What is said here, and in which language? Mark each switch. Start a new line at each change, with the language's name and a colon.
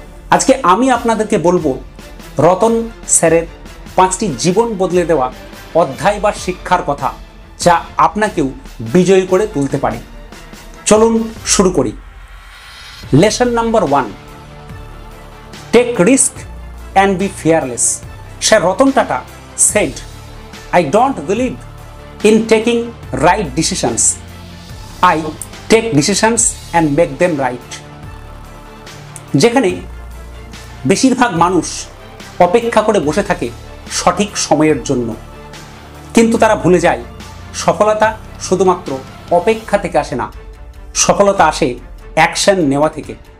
Bangla: আজকে আমি আপনাদেরকে বলবো রতন স্যারের 5টি জীবন বদলে দেওয়া অধ্যায় বা শিক্ষার কথা, যা আপনাকেও বিজয়ী করে তুলতে পারে। চলুন শুরু করি। Lesson number 1,
English: Take risk and be fearless. Sir Ratan Tata said, I don't believe in taking right decisions. I take decisions and make them right.
Bangla: যেখানে বেশিরভাগ মানুষ অপেক্ষা করে বসে থাকে সঠিক সময়ের জন্য, কিন্তু তারা ভুলে যায় সফলতা শুধুমাত্র অপেক্ষা থেকে আসে না, সফলতা আসে অ্যাকশন নেওয়া থেকে।